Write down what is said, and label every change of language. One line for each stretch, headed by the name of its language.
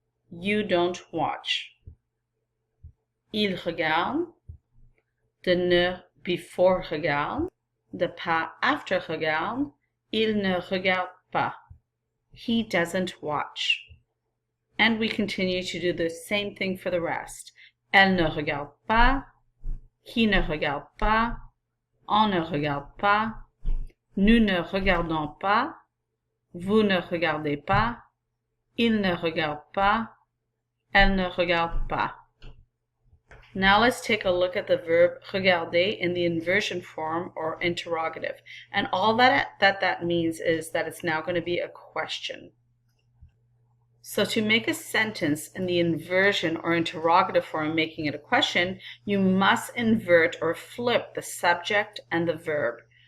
English: You don't watch.
French: Il regarde,
English: the ne before regarde, the pas after regarde,
French: il ne regarde pas.
English: He doesn't watch. And we continue to do the same thing for the rest.
French: Elle ne regarde pas, qui ne regarde pas, on ne regarde pas, nous ne regardons pas, vous ne regardez pas, il ne regarde pas, elle ne regarde pas.
English: Now let's take a look at the verb regarder in the inversion form or interrogative. And all that means is that it's now going to be a question. So to make a sentence in the inversion or interrogative form, making it a question, you must invert or flip the subject and the verb.